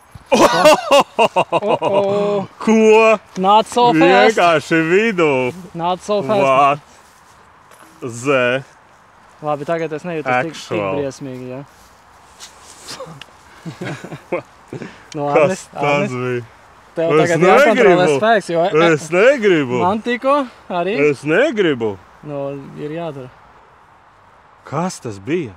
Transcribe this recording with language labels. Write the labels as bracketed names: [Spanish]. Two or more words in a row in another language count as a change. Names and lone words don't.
[Latvian] Ko? [English] Not so fast. [Latvian] Vienkārši vidū. [English] Not so fast. What? Z. [Latvian] Labi, tagad es nejūtos tik [English] Actual. [Latvian] briesmīgi, jā. Nu, Kas tas Arnis, bija? tev Es tagad jākontrolē negribu. spēks, jo Es negribu. man tikko arī, Es negribu. nu, ir jādara. Kas tas bija?